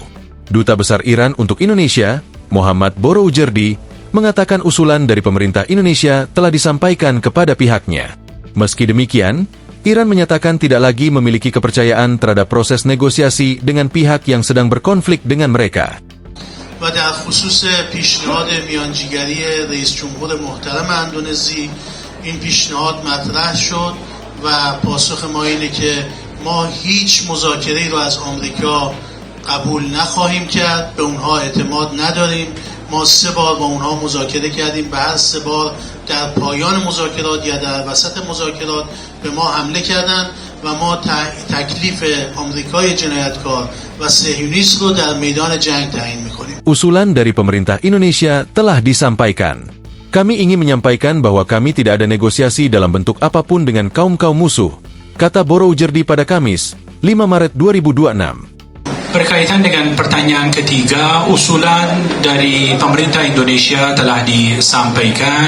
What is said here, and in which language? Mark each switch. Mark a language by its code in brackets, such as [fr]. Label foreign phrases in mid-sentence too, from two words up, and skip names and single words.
[id] Duta Besar Iran untuk Indonesia, Muhammad Boroujerdi, mengatakan usulan dari pemerintah Indonesia telah disampaikan kepada pihaknya. Meski demikian, Iran menyatakan tidak lagi memiliki kepercayaan terhadap proses negosiasi dengan pihak yang sedang berkonflik dengan mereka. [fa] و در خصوص پیشنهاد میانجیگری رئیس جمهور محترم اندونزی این پیشنهاد مطرح شد و پاسخ ما اینه که ما هیچ مذاکره‌ای رو از آمریکا قبول نخواهیم کرد، به اونها اعتماد نداریم. ما 3 بار با اونها مذاکره کردیم، به هر 3 بار در پایان مذاکرات یا در وسط مذاکرات به ما حمله کردند و ما تکلیف آمریکای جنایتکار و صهیونیست رو در میدان جنگ تعیین می‌کنیم. [id] Usulan dari pemerintah Indonesia telah disampaikan. Kami ingin menyampaikan bahwa kami tidak ada negosiasi dalam bentuk apapun dengan kaum-kaum musuh, kata Boroujerdi pada Kamis, 5 Maret 2026. Berkaitan dengan pertanyaan ketiga, usulan dari pemerintah Indonesia telah disampaikan.